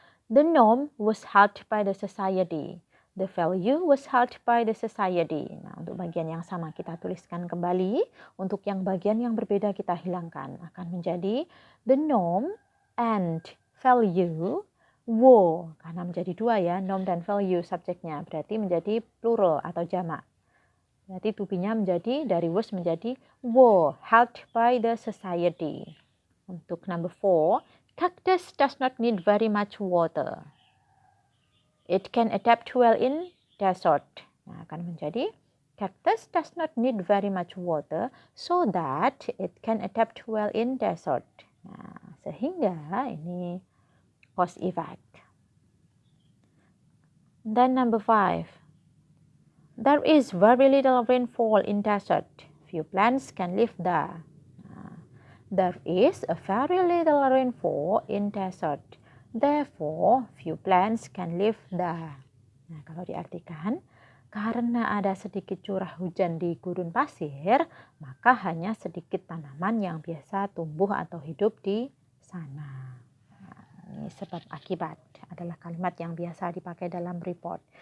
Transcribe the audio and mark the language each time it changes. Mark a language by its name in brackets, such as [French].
[English] The norm was held by the society. The value was held by the society. [Indonesian] Nah, untuk bagian yang sama kita tuliskan kembali. Untuk yang bagian yang berbeda kita hilangkan. Akan menjadi [English] the norm and value were. [Indonesian] Karena menjadi dua ya, norm dan value subjeknya. Berarti menjadi plural atau jamak. Berarti to be-nya menjadi dari was menjadi were [English] held by the society. Untuk number 4, cactus does not need very much water. It can adapt well in desert. [Indonesian] Nah, akan menjadi [English] cactus does not need very much water so that it can adapt well in desert. [Indonesian] Nah, sehingga ini cause effect. [English] Then number 5. There is very little rainfall in desert. Few plants can live there. There is a very little rainfall in desert. Therefore, few plants can live there. [Indonesian] Nah, kalau diartikan, karena ada sedikit curah hujan di gurun pasir, maka hanya sedikit tanaman yang biasa tumbuh atau hidup di sana. Nah, ini sebab akibat adalah kalimat yang biasa dipakai dalam report.